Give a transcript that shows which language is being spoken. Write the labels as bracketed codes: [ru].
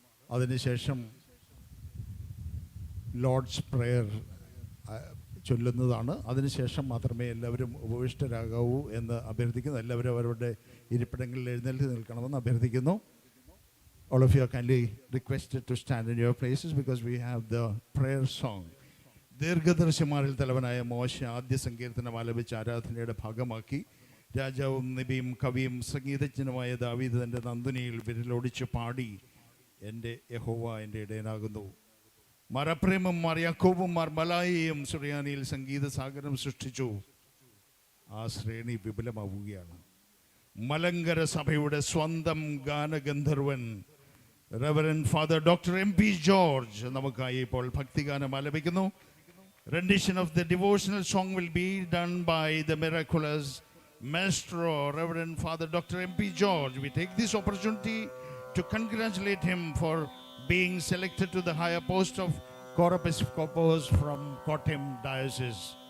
[ml] അതിനുശേഷം Lord's prayer ചൊല്ലുന്നതാണ്. അതിനുശേഷം മാത്രമേ എല്ലാവരും ഉപവിഷ്ടരാകാവൂ എന്ന് അഭ്യർത്ഥിക്കുന്നു. എല്ലാവരും അവരുടെ ഇരിപ്പിടങ്ങളിൽ എഴുന്നേൽച്ച് നിൽക്കണമെന്ന് അഭ്യർത്ഥിക്കുന്നു. [en] All of you are kindly requested to stand in your places because we have the prayer song. [ml] ദീർഘദർശിമാരിൽ തലവനായ മോശ ആദ്യ സങ്കീർത്തനം ആലപിച്ച ആരാധനയുടെ ഭാഗമാക്കി രാജാവും നബിയും കവിയും സംഗീതജ്ഞനുമായ ദാവീദ് തൻ്റെ നന്ദുനിയിൽ വിരലോടിച്ച് പാടി, എൻ്റെ യഹോവ എൻ്റെ ഇടയനാകുന്നു. മാർ അപ്രേമും മാർ യാക്കോബും മാർ മലായിയും സുറിയാനിയിൽ സംഗീത സാഗരം സൃഷ്ടിച്ചു. ആ ശ്രേണി വിപുലമാവുകയാണ്. മലങ്കര സഭയുടെ സ്വന്തം ഗാനഗന്ധർവൻ Reverend father doctor M P George നമുക്കായി ഇപ്പോൾ ഭക്തിഗാനം ആലപിക്കുന്നു. [en] Rendition of the devotional song will be done by the miraculous Maestro, Reverend Father Dr. M.P. George. We take this opportunity to congratulate him for being selected to the higher post of Chorepiscopos from Kottayam Diocese.